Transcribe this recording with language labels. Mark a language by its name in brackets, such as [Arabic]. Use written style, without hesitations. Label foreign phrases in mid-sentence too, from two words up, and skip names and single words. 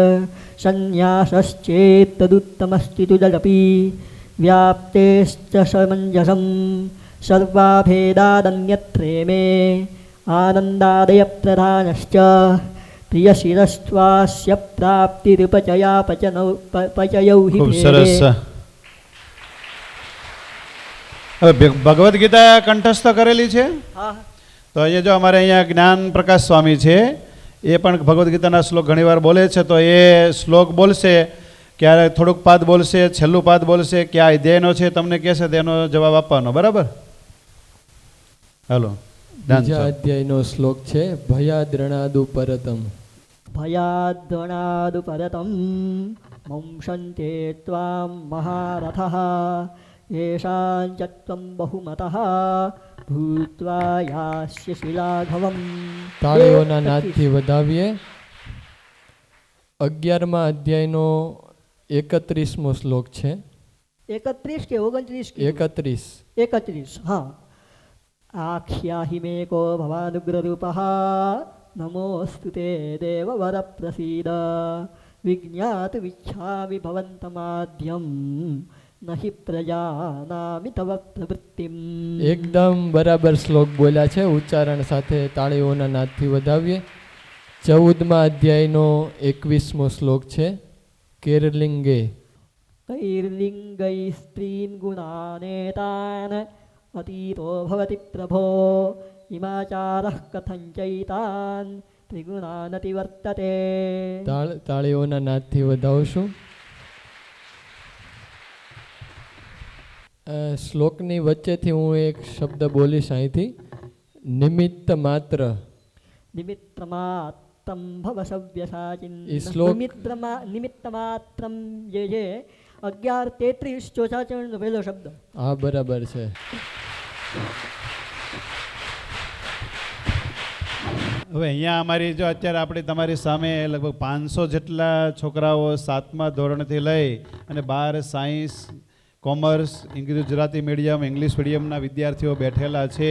[Sanskrit] सन्न्यासश्चेत्तदुत्तमस्ति तुदपि व्याप्तेश्च समञ्जसं सर्वाभेदादन्यत्रेमे आनन्दादयप्रधानश्च प्रियशिरस्त्वास्य प्राप्तिरुपचयापचयौ हि [Gujarati] ખૂબ [Sanskrit] भेदे। [Gujarati] સરસ. હવે ભગવદ્ ગીતા કંઠસ્થ કરેલી છે. હા તો અહીંયા જો અમારે અહીંયા જ્ઞાન પ્રકાશ સ્વામી છે, એ પણ ભગવદ્ ગીતાના શ્લોક ઘણીવાર બોલે છે. તો એ શ્લોક બોલશે, ક્યારે થોડુંક પાદ બોલશે, છેલ્લું પાદ બોલશે, ક્યાં અધ્યાયનો છે તમને કહેશે, તેનો જવાબ આપવાનો. બરાબર? હાલો. બીજા અધ્યાયનો શ્લોક છે [Sanskrit] भयाद्रणादु परतम. भयाद्वणादु परतं मंशन्ते त्वां महारथः येषां च त्वं बहुमतः भूत्वा यास्यसि लाघवम्। [Gujarati] તાળીઓના નાદથી વધાવીએ. 11મા અધ્યાયનો 31મો શ્લોક છે. 31 કે 29 કે 31. [Sanskrit] 31 हाँ आख्याहि मे को भवानुग्ररूपः नमोऽस्तु ते देववर प्रसीद विज्ञातुमिच्छामि भवन्तमाद्यं न हि प्रजानामि तव प्रवृत्तिम्। [Gujarati] એકદમ બરાબર શ્લોક બોલ્યા છે. ઉચ્ચારણ સાથે તાળીઓના નાદથી વધાવીએ. 14મા અધ્યાયનો 21મો શ્લોક છે કેરલિંગે. [Sanskrit] कैर्लिङ्गैः स्त्रीन् गुणानेतान् अतीतो भवति प्रभो इमाचारः कथञ्चैतान् त्रिगुणानतिवर्तते। [Gujarati] તાળીઓના નાદથી વધાવશું. શ્લોકની વચ્ચેથી હું એક શબ્દ બોલીશ અહીંથી. નિમિત્ત માત્ર. [Sanskrit] निमित्तमात्रं भव सव्यसाचिन्। [Gujarati] એ શ્લોક निमित्तमात्रं જે છે 11:33 ચોથા ચરણનો પહેલો શબ્દ. હા બરાબર છે. હવે અહીંયા અમારી જો અત્યારે આપણે તમારી સામે લગભગ 500 જેટલા છોકરાઓ 7મા ધોરણથી લઈ અને 12 સાયન્સ, કોમર્સ, ગુજરાતી મીડિયમ, ઇંગ્લિશ મીડિયમના વિદ્યાર્થીઓ બેઠેલા છે.